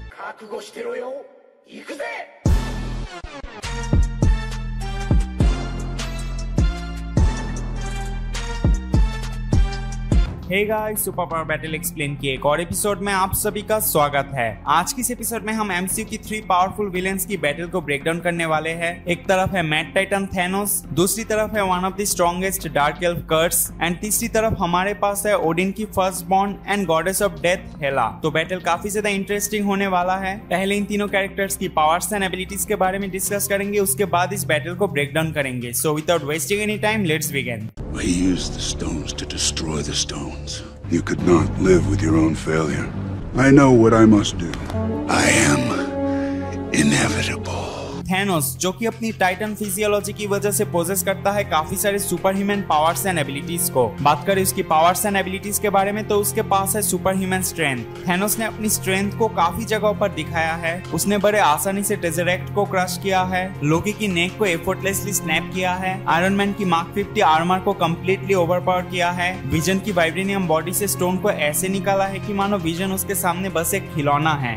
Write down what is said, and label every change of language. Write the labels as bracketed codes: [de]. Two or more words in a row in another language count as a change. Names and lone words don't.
[ja] 覚悟してろよ。行くぜ。 [en] hey guys, super power battle explain [hi] के एक और एपिसोड में आप सभी का स्वागत है। आज की इस एपिसोड में हम एमसीयू की [en] 3 powerful villains [hi] की बैटल को [en] break down [hi] करने वाले हैं। एक तरफ है [en] mad titan [hi] थैनोस, दूसरी तरफ है [en] one of the strongest dark elf Kurse [hi] एंड तीसरी तरफ हमारे पास है ओडिन की [en] first born and goddess of death [hi] हेला। तो बैटल काफी ज्यादा इंटरेस्टिंग होने वाला है। पहले इन तीनों कैरेक्टर्स की [en] powers and abilities [hi] के बारे में डिस्कस करेंगे, उसके बाद इस बैटल को [en] break down [hi] करेंगे। [en] so without wasting any time, let's begin. We used the stones to destroy the stones. You could not live with your own failure. I know what I must do. I am inevitable. [hi] थैनोस, जो कि अपनी [en] Titan physiology [hi] की वजह से पोजेस करता है काफी सारे [en] super human powers and abilities [hi] को। बात करें उसकी [en] powers and abilities [hi] के बारे में तो उसके पास है [en] super human strength. [hi] थैनोस ने अपनी स्ट्रेंथ को काफी जगहों पर दिखाया है। उसने बड़े आसानी से टेज़रेक्ट को क्रश किया है, लोकी की नेक को [en] effortlessly snap [hi] किया है, आयरन मैन की [en] Mark 50 armor [hi] को [en] completely overpower [hi] किया है, विजन की [en] vibranium body [hi] से स्टोन को ऐसे निकाला है कि मानो विजन उसके सामने बस एक खिलौना है।